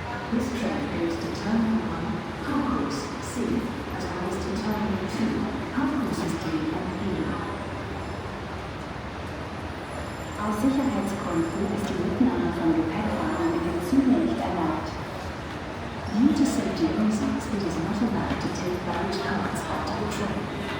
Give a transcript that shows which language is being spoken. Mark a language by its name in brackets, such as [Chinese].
[English] This train goes to Terminal 1, Concourse C, as well as to Terminal 2, Concourses D and E. [German] Aus Sicherheitsgründen ist die Mitnahme von Gepäckwagen in den Zügen nicht erlaubt. [English] Due to safety reasons, it is not allowed to take baggage carts onto the train.